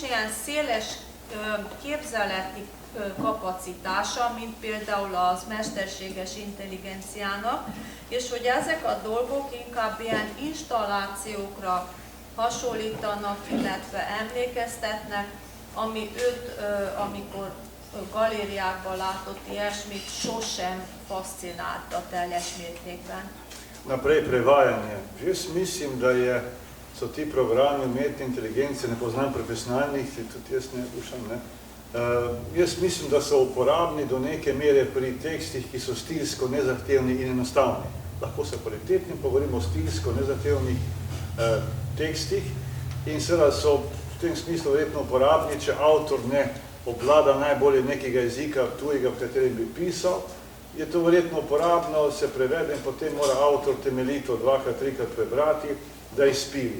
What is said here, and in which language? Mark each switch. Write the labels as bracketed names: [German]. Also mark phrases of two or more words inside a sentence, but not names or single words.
[Hungarian] ilyen széles képzeleti kapacitása, mint például az mesterséges intelligenciának, és hogy ezek a dolgok inkább ilyen installációkra hasonlítanak, illetve emlékeztetnek, ami őt, amikor galériákban látott ilyesmit, sosem fascinálta teljes mértékben. [Slovenian] Naprej prevajanje. Jaz mislim, da so ti programi umetne inteligence, ne poznam profesionalnih, tudi jaz ne dušam, jaz mislim, da so uporabni do neke mere pri tekstih, ki so stilsko nezahtevni in enostavni. Lahko so kvalitetni, pa govorimo o stilsko nezahtevnih tekstih in seveda so v tem smislu verjetno uporabni, če avtor ne obvlada najbolje nekega jezika tujega, v katerem bi pisal, je to verjetno uporabno, se prevede in potem mora avtor temeljito dvakrat, trikrat prebrati, da izpili.